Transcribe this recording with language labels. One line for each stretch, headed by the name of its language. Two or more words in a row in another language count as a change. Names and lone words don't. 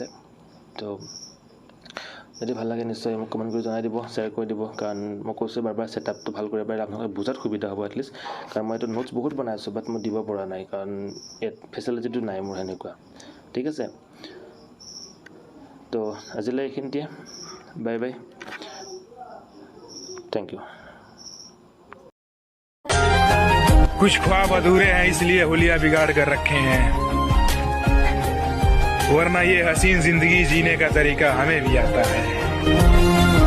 Assamese: তো যদি ভাল লাগে নিশ্চয় মোক কমেণ্ট কৰি জনাই দিব, শ্বেয়াৰ কৰি দিব, কাৰণ মই কৈছোঁ বাৰ ছেটআপটো ভাল কৰিব পাৰিলে আপোনালোকে বুজাত সুবিধা হ'ব এটলিষ্ট। কাৰণ মই এইটো নোটছ বহুত বনাই আছোঁ বাট মই দিব পৰা নাই কাৰণ ইয়াত ফেচিলিটিটো নাই মোৰ সেনেকুৱা। ঠিক আছে, তো আজিলৈ এইখিনিতে,
English: bye bye, thank you.
Hindi: कुछ ख्वाब अधूरे हैं इसलिए हुलिया बिगाड़ कर रखे हैं, वरना ये हसीन जिंदगी जीने का तरीका हमें भी आता है।